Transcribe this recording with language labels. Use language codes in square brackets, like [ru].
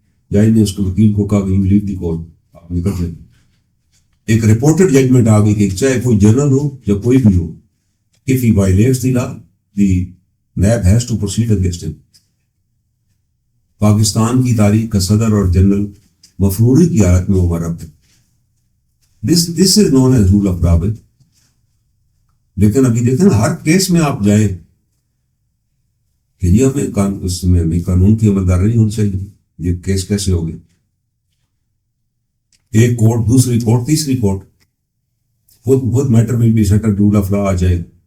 [ur] جج نے اس کے وکیل کو کہا کہ [en] you leave the court, [ur] آپ نکل جائیں. ایک رپورٹڈ ججمنٹ آ گئی کہ چاہے کوئی جنرل ہو یا کوئی بھی ہو, [en] if he violates the law, the NAB has to proceed against him. [ur] Pakistan کی تاریخ کا صدر اور جنرل مفروری کی حالت میں وہ مرا ہے. [en] This is known as rule of law. [ur] لیکن ابھی دیکھیں نا, ہر کیس میں آپ جائیں کہ یہ ہمیں اس میں قانون کی عملداری نہیں ہونی چاہیے, یہ کیس کیسے ہو گئے؟ ایک کورٹ, دوسری کورٹ, تیسری کورٹ, خود میٹر میں بھی سیٹل رول آف لا آ جائے.